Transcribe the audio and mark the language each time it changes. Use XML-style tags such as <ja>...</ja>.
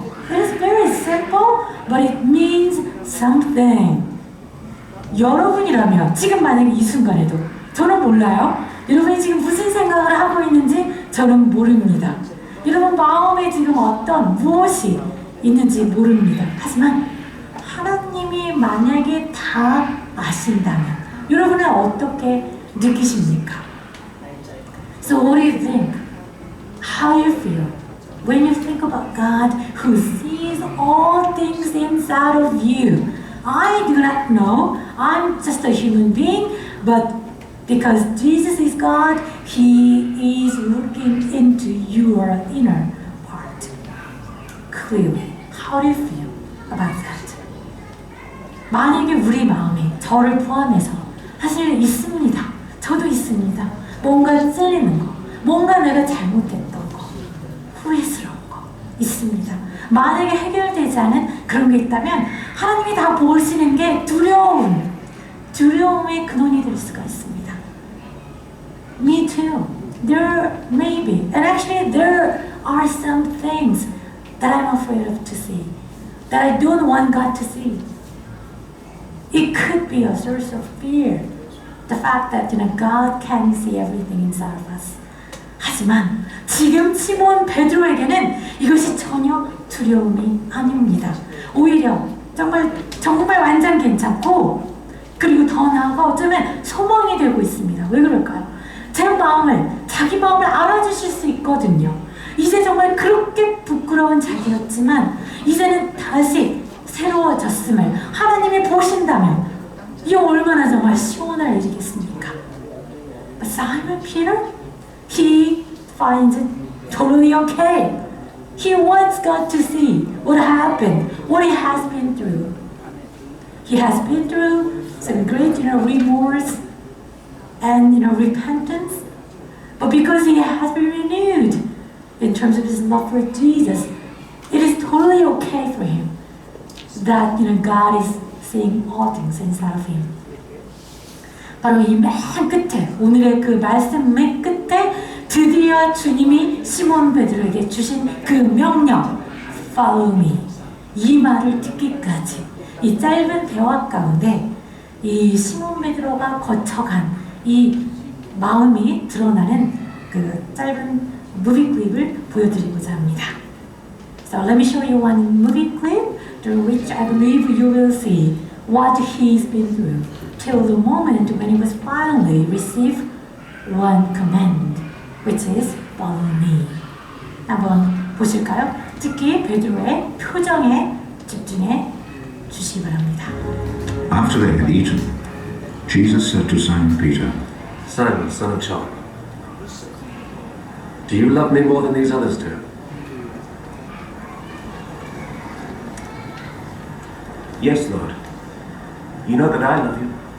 <en>It is very simple, but it means something.</en> <ko>여러분이라면 지금 만약에 이 순간에도 저는 몰라요. 여러분이 지금 무슨 생각을 하고 있는지 저는 모릅니다. 여러분 마음에 지금 어떤 무엇이 있는지 모릅니다. 하지만 하나님이 만약에 다 아신다면 여러분은 어떻게 느끼십니까?</ko> <en>So what do you think? How you feel when you think about God who sees all things inside of you? I do not know. I'm just a human being, but because Jesus is God, He is looking into your inner part. Clearly, how do you feel about that?</en> <ko>만약에 우리 마음에 저를 포함해서 사실 있습니다. 저도 있습니다. 뭔가 찔리는 거, 뭔가 내가 잘못했던 거, 후회스러운 거 있습니다. 만약에 해결되지 않은 그런 게 있다면 하나님이 다 보시는 게 두려움의 근원이 될 수가 있습니다.</ko> <en>Me too. There may be, and actually there are some things that I'm afraid of to see, that I don't want God to see. It could be a source of fear. The fact that God can see everything inside of us.</en> <ko>하지만 지금 시몬 베드로에게는 이것이 전혀 두려움이 아닙니다. 오히려 정말 완전 괜찮고 그리고 더 나아가 어쩌면 소망이 되고 있습니다. 왜 그럴까요? 자기 마음을 알아주실 수 있거든요. 이제 정말 그렇게 부끄러운 자기였지만 이제는 다시 새로워졌음을 하나님이 보신다면 이 얼마나 정말 시원할 일이겠습니까?</ko> <en>But Simon Peter, he finds it totally okay. He wants God to see what happened, what he has been through. He has been through some great, remorse and repentance. But because he has been renewed, terms of his love for Jesus, it is totally okay for him that God is saying all things inside of him.</en> <ko>바로 이 맨 끝에, 오늘의 그 말씀 맨 끝에 드디어 주님이 시몬 베드로에게 주신 그 명령,</ko> <en>Follow me.</en> <ko>이 말을 듣기까지 이 짧은 대화 가운데 이 시몬 베드로가 거쳐간 이 마음이 드러나는 그 짧은 무비 클립을 보여드리고자 합니다.</ko> <en>So let me show you one movie clip through which I believe you will see what he's been through till the moment when he was finally received one command, which is follow me.</en> <ko>한번 보실까요? 특히 베드로의 표정에 집중해 주시기 바랍니다.</ko> <en>After they had eaten, Jesus said to Simon Peter, Simon, son of John, do you love me more than these others do? Yes, Lord. You know that I love you.</en>